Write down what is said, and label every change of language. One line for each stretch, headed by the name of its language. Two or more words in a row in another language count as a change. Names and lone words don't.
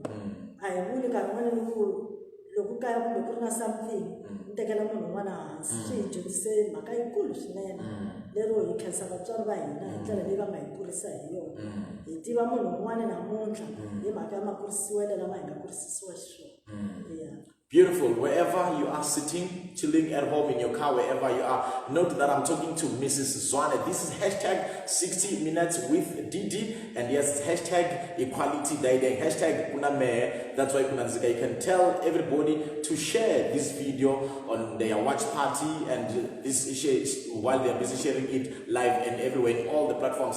Tsonga: A hi vuli nkarhi wun'wana ni ku loko kaya kumbe ku ri na something ni tekela munhu un'wana hansi. Swi hi dyondzise mhaka yikulu swinene. Lero hi khensa vatswari va hina hi ndlela leyi va nga hi kurisa hi yona. Hi tiva munhu un'wana namuntlha hi mhaka ya makurisiwelo lama hi nga kurisisiwa xiswona.
English: Beautiful. Wherever you are sitting, chilling at home, in your car, wherever you are, note that I'm talking to Mrs. Zwane. This is hashtag 60 minutes with Didi. And yes, hashtag equality dating, hashtag kuname. That's why kunanzika. You can tell everybody to share this video on their watch party and this while they're busy sharing it live and everywhere in all the platforms.